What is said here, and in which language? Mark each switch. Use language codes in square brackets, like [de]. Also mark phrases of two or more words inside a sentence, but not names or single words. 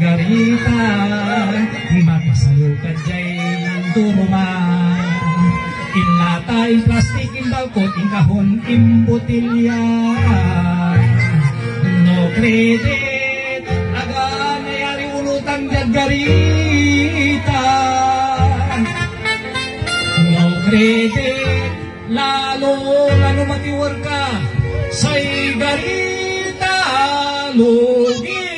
[tsg] Margaritan, magpasayo ka jay ng turuman. Inlata, in plastic, in balkot, in kahon, in botilya. [en] No credit, [tsg] aga nayari ulutang Margaritan. [en] No credit, [tsg] lalo matiwar ka, say garita lugi.